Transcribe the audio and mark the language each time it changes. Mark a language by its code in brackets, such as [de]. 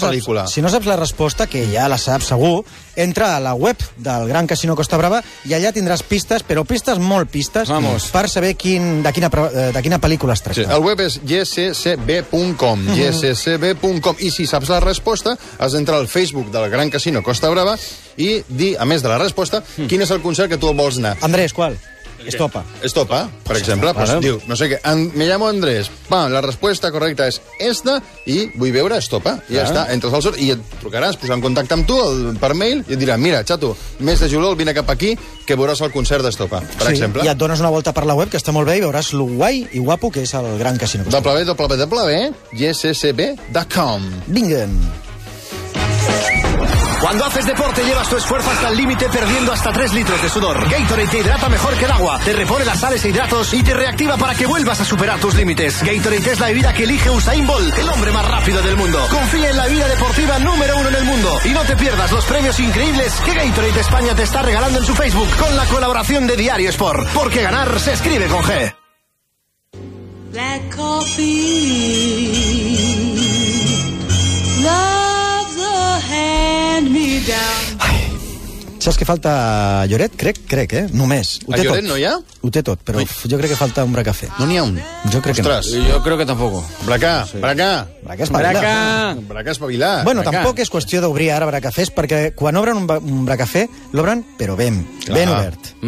[ca] pel·lícula? Si no saps la resposta, que ja la saps segur, entra a la web del Gran Casino Costa Brava i allà tindràs pistes, però pistes, molt pistes, [es] vamos, [ca] per saber de quina pel·lícula es tracta. Sí, el web és gscb.com, gscb.com, i si saps la resposta, has d'entrar al Facebook del Gran Casino Costa Brava i dir, a més de la resposta, quin és el concert que tu vols anar. Andrés, qual? Estopa. Estopa, per exemple. Estopa, pues, diu, no sé què, [es] me llamo Andrés. [ca] Va, la resposta correcta és esta i vull veure Estopa. I ja està, entres al sort i et trucaràs, posar en contacte amb tu per mail i et dirà, mira, xato, mes de juliol vine cap aquí que veuràs el concert d'Estopa, per exemple. I et dones una volta per la web, que està molt bé, i veuràs lo guai i guapo que és el Gran Casino. www.gscb.com. Vinguem. [es] Cuando haces deporte, llevas tu esfuerzo hasta el límite perdiendo hasta 3 litros de sudor. Gatorade te hidrata mejor que el agua, te repone las sales e hidratos y te reactiva para que vuelvas a superar tus límites. Gatorade es la bebida que elige Usain Bolt, el hombre más rápido del mundo. Confía en la bebida deportiva número 1 en el mundo y no te pierdas los premios increíbles que Gatorade España te está regalando en su Facebook con la colaboración de Diario Sport. Porque ganar se escribe con G. [en] Black coffee, love the hand me down. [ca] Saps que falta Lloret? Crec, eh? Només. A Lloret no hi ha? Ho té tot, però jo crec que falta un bracafé. No n'hi ha un? Jo crec que no. Ostres, jo crec que tampoc. Bracà, bracà. Bracà espavilà. Bracà espavilà. Bueno, tampoc és qüestió d'obrir ara bracafés, perquè quan obren un bracafé, l'obren, però ben, ben obert.